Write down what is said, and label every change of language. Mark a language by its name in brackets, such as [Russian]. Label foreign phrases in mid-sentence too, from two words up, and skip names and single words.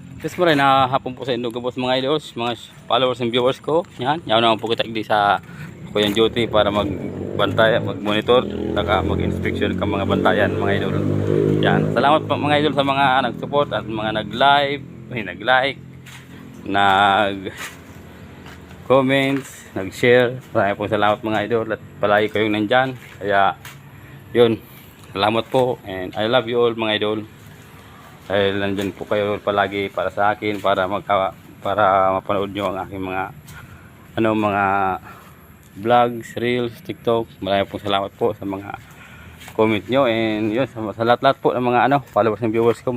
[Bikol] Yes, maray na hapon po sa Indo Gabos mga idols, mga [English] followers and viewers [Bikol] ko. Yan, yaw naman po kita sa ako yung duty para magbantay, mag-monitor, saka mag-inspection ka mga bantayan mga idol. [Filipino] Yan, salamat po mga idol sa mga nag-support at mga nag-live, nag-like, nag-comments, nag-share. Maraming po salamat mga idol at palagi kayong nandyan. Kaya, yun, salamat po and [English] I love you all [Filipino] mga idol. Dahil nandyan po kayo palagi para sa akin, para mapanood nyo ang aking mga vlogs, reels, TikTok. Maraming po salamat po sa mga comment nyo and yun, sa lahat-lahat po ng mga [English] followers and viewers [Filipino] ko.